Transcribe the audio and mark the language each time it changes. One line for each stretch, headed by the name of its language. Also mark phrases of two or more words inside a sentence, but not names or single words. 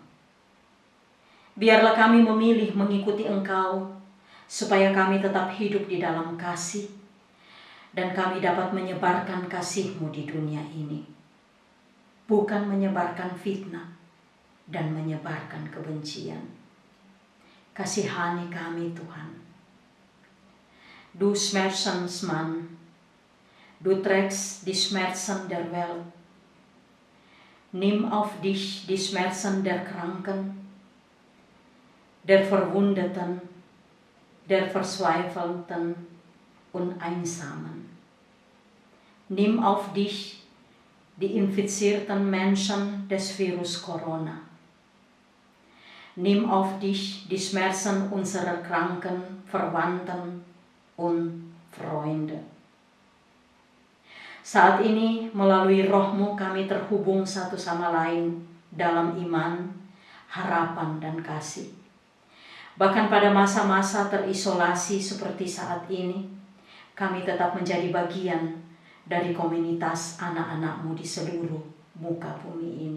Indonesian: Biarlah kami memilih mengikuti engkau, supaya kami tetap hidup di dalam kasih, dan kami dapat menyebarkan kasih-Mu di dunia ini. Bukan menyebarkan fitnah dan menyebarkan kebencian. Kasihani kami Tuhan.
German: Du smertens man, du trägst die Schmerzen der Welt. Nimm auf dich die Schmerzen der Kranken, der Verwundeten, der Verzweifelten und Einsamen. Nimm auf dich die infizierten Menschen des Virus Corona. Nimm auf dich die Schmerzen unserer kranken Verwandten und Freunde.
Indonesian: Saat ini melalui Roh-Mu kami terhubung satu sama lain dalam iman, harapan, dan kasih. Bahkan pada masa-masa terisolasi seperti saat ini, kami tetap menjadi bagian dari komunitas anak-anak-Mu di seluruh muka bumi ini.